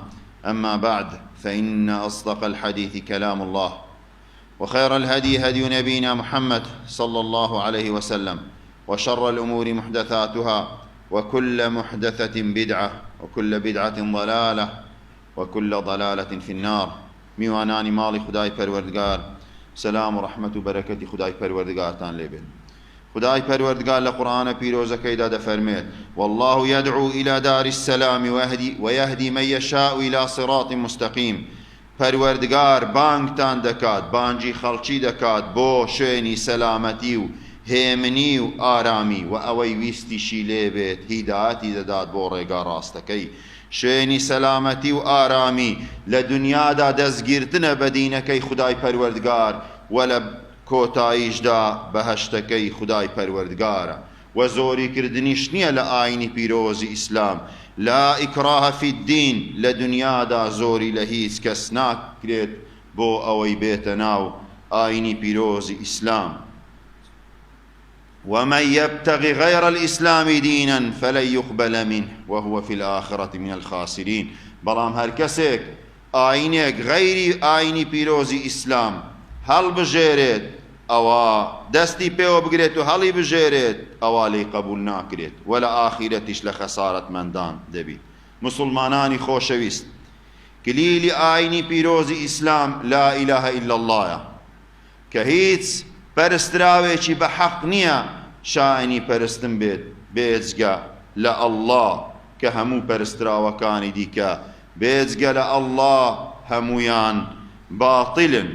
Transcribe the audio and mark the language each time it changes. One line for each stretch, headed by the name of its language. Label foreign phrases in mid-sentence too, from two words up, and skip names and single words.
Arabic: أما بعد فإن أصدق الحديث كلام الله وخير الهدي هدي نبينا محمد صلى الله عليه وسلم وشر الأمور محدثاتها وكل محدثة بدعة وكل بدعة ضلالة وكل ضلالة في النار.
Central Kurdish: میوانانی ماڵی خدای پەروەردگار، سلام و رحمت و بەرەکەتی خدای پەروەردگارتان لێبێت. خدای پەروەردگار لە قورئانە پیرۆزەکەیدا دەفەرمێت:
Arabic: والله يدعو إلى دار السلام ويهدي من يشاء إلى صراط مستقيم.
Central Kurdish: پەروەردگار بانگتان دەکات، بانگی خەڵکی دەکات بۆ شوێنی سەلامەتی و هێمنی و ئارامی، و ئەوەی ویستیشی لێبێت هیدایەتی دەدات بۆ ڕێگا ڕاستەکەی. شوێنی سەلامەتی و ئارامی لە دنیادا دەستگیرتنە بە دینەکەی خدای پەروەردگار، و لە کۆتاییشدا بەهەشتەکەی خدای پەروەردگارە، و زۆریکردنیش نییە لە ئاینی پیرۆزی ئیسلام.
Arabic: لا ئیکراهە فی الدین،
Central Kurdish: لە دنیادا زۆری لە هیچ کەس ناکرێت بۆ ئەوەی بێتە ناو ئاینی پیرۆزی ئیسلام.
Arabic: ومن يبتغي غير الإسلام دينا فلن يقبل منه وهو في الآخرة من الخاسرين.
Central Kurdish: بەڵام هەر کەسێک ئاینێک غەیری ئاینی پیرۆزی ئیسلام هەڵبژێرێت، ئەوە دەستی پێوە بگرێت و هەڵی بژێرێت، ئەوە لێی قبول ناکرێت، و لە ئاخیرەتیش لە خەسارەتمەندان دەبیت. مسلمانانی خۆشەویست، کلیلی ئاینی پیرۆزی ئیسلام
Arabic: لا ئیلاهە ئیلا اللهە،
Central Kurdish: کە هیچ پەرستراوێکی بە حەق نییە شایەنی پەرستن بێت بێجگە لە ئەڵڵا، کە هەموو پەرستراوەکانی دیکە بێجگە لە ئەڵڵا هەمویان باتیلن.